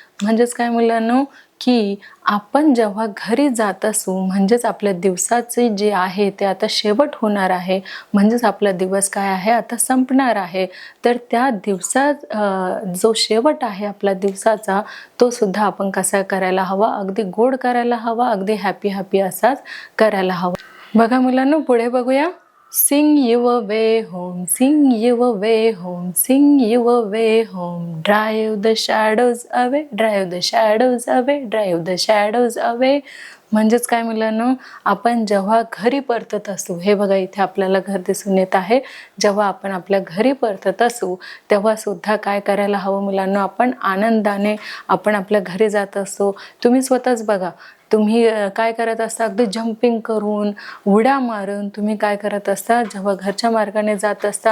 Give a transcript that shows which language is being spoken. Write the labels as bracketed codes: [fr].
[mr] म्हणजेच काय मुलांनो, की आपण जेव्हा घरी जात असू म्हणजेच आपल्या दिवसाचे जे आहे ते आता शेवट होणार आहे, म्हणजेच आपला दिवस काय आहे, आता संपणार आहे. तर त्या दिवसात जो शेवट आहे आपल्या दिवसाचा तो सुद्धा आपण कसा करायला हवा, अगदी गोड करायला हवा, अगदी हॅपी हॅपी असाच करायला हवा. बघा मुलांनो, पुढे बघूया, [en] Sing your way home, sing your way home, sing your way home. Drive the shadows away, drive the shadows away, drive the shadows away. [mr] म्हणजेच काय मुलांनो, आपण जेव्हा घरी परतत असू, हे बघा इथे आपल्याला घर दिसून येत आहे. जेव्हा आपण आपल्या घरी परतत असू तेव्हा सुद्धा काय करायला हवं मुलांनो, आपण आनंदाने आपण आपल्या घरी जात असतो. तुम्ही स्वतःच बघा, तुम्ही काय करत असता, अगदी जम्पिंग करून, उड्या मारून तुम्ही काय करत असता, जेव्हा घरच्या मार्गाने जात असता.